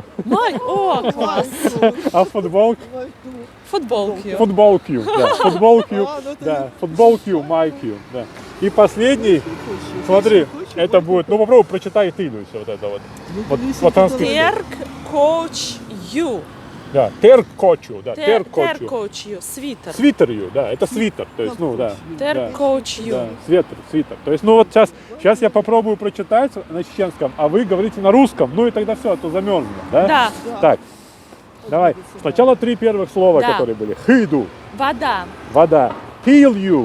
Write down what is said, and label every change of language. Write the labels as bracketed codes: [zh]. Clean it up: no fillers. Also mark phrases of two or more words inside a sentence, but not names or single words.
[ru] О, класс. А футболка? Футболки. Футболкью, да. Футболкью, А, ну это да. Футболкью, майкью, да. И последний, смотри, это будет, ну попробуй прочитай ты, Люся, вот это вот. Вот латинский. [ce] Терк коуч ю. [ru] Да, [ce] теркочью, да, теркочью. Теркоуч ю. Свитер. [ru] Свитерью, да, это свитер, то есть, ну, да. Теркоуч Да, ю. свитер. То есть, ну вот сейчас я попробую прочитать на чеченском, а вы говорите на русском, ну и тогда все, а то замерзнем, да? Да. Так, давай. Сначала 3 первых слова, Да. которые были. Хиду, Вода. вода. Пилью,